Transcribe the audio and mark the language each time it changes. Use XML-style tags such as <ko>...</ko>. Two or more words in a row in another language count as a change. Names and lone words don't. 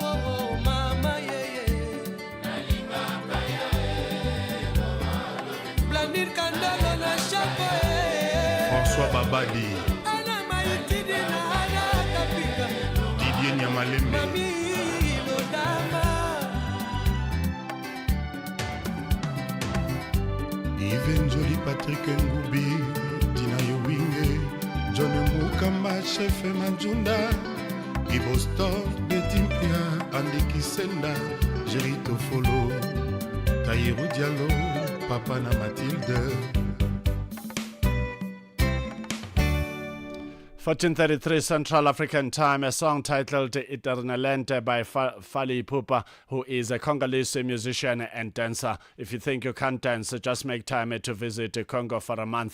<en>François Babadi Didier Nyamalembe Yves Njoli Patrick Ngubi Dina Yowinge John Mukamba Chef Manjunda Gibostov Betimpia Andy Kisenda Jerito Folo Taïrou Diallo Papa na Mathilde 14:33 Central African Time, a song titled Eternalente by Fali Ipupa, who is a Congolese musician and dancer. If you think you can't dance, just make time to visit Congo for a month.</en>